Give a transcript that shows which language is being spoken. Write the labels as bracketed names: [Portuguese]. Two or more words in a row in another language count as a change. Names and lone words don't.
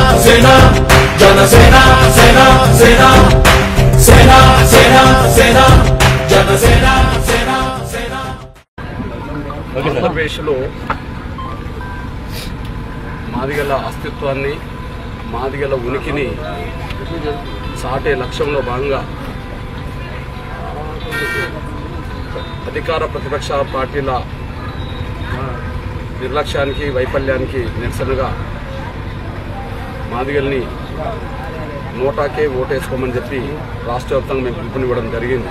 [Telugu] सेना जनसेना सेना सेना सेना सेना सेना जनसेना सेना सेना ఆంధ్రప్రదేశ్లో మాదిగల అస్తిత్వాన్ని మాదిగల ఉనికిని సాటే లక్ష్యంలో భాగంగా అధికార ప్రతిపక్ష పార్టీల నిర్లక్ష్యానికి వైఫల్యానికి నిరసనగా మాదిగల్ని నోటాకే ఓటేసుకోమని చెప్పి రాష్ట్ర వ్యాప్తంగా మేము పిలుపునివ్వడం జరిగింది.